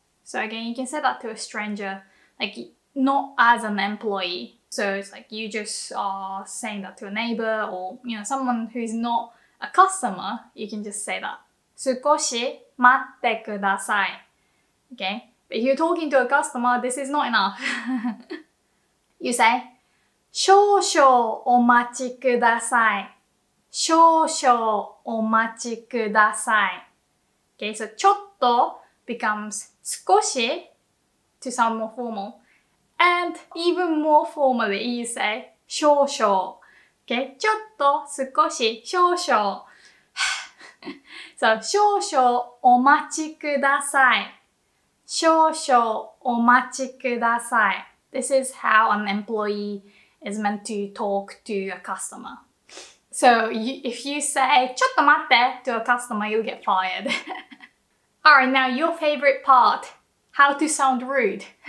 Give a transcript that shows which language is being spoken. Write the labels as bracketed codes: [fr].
[en] So again, you can say that to a stranger, like not as an employee. So it's like you just are saying that to a neighbor or, someone who is not a customer, you can just say that. [ja] 少し待ってください。 [en] Okay? But if you're talking to a customer, this is not enough. [ja] You say, 少々お待ちください。少々お待ちください。 [en] Okay, so [ja] ちょっと [en] becomes [ja] 少し [en] to sound more formal. And even more formally, you say [ja] 少々。 [en] Okay, [ja] ちょっと少し少々。So 少々お待ちください。少々お待ちください。 [en] This is how an employee is meant to talk to a customer. So if you say [ja] ちょっと待って [en] to a customer, you'll get fired. Alright, now your favorite part. How to sound rude.